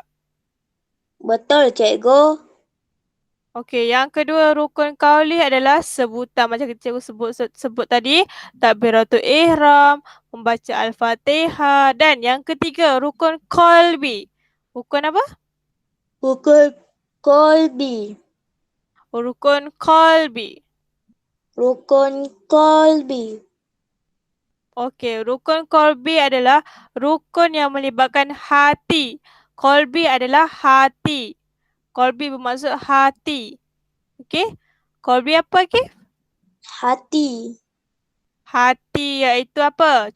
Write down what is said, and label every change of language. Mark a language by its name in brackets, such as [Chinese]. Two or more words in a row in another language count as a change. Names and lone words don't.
[Malay] Betul, cikgu. Okey, yang kedua rukun qauli adalah sebutan macam cikgu sebut tadi, [Arabic] تكبيرة الإحرام, [Malay] membaca al-Fatihah dan yang ketiga rukun qalbi. Rukun apa? Rukun kolbi. Rukun qalbi. Rukun kolbi. Okey, rukun qalbi adalah rukun yang melibatkan hati. Qalbi adalah hati. Qalbi bermaksud hati. Okey? Qalbi apa, Kif? Hati. Hati iaitu apa?